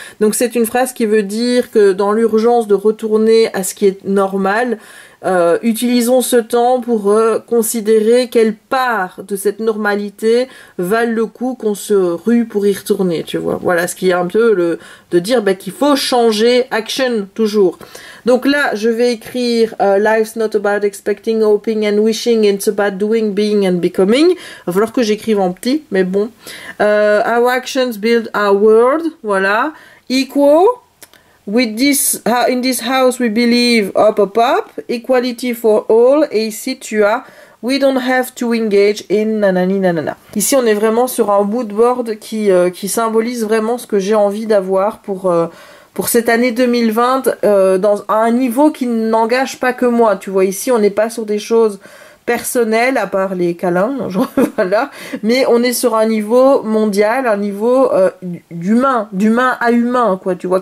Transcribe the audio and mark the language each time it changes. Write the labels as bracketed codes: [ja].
[fr] Donc c'est une phrase qui veut dire que dans l'urgence de retourner à ce qui est normal, utilisons ce temps pour considérer quelle part de cette normalité valent le coup qu'on se rue pour y retourner, tu vois. Voilà, ce qui est un peu de dire qu'il faut changer, action, toujours. Donc là, je vais écrire [en] Life's not about expecting, hoping and wishing, it's about doing, being and becoming. [fr] Il va falloir que j'écrive en petit, mais bon. [en] Our actions build our world, voilà. Equal. With this, in this house we believe, up, up, up, equality for all, [fr] et ici tu as [en] we don't have to engage in nanani nanana. [fr] Ici on est vraiment sur un mood board qui symbolise vraiment ce que j'ai envie d'avoir pour cette année 2020 à un niveau qui n'engage pas que moi, tu vois. Ici on n'est pas sur des choses personnel à part les câlins, genre, voilà, mais on est sur un niveau mondial, un niveau d'humain à humain, quoi, tu vois.